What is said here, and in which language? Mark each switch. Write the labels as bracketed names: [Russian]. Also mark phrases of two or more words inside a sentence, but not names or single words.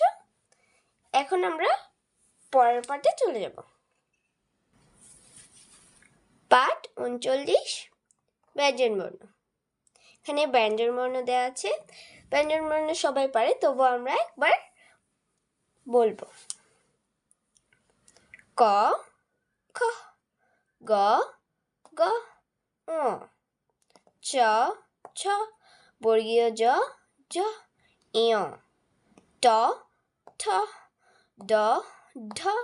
[Bangla] এখন আমরা পরের পাঠে চলে যাব। পাঠ 39, ব্যঞ্জনবর্ণ। এখানে ব্যঞ্জনবর্ণ দেওয়া আছে। ব্যঞ্জনবর্ণ সবাই পারে, তবু আমরা একবার বলবো। ক, খ, গ, গ, ঙ, চ, ছ, বর্গীয় জ, জ, ঞ, ট, ঠ, ড, ঢ,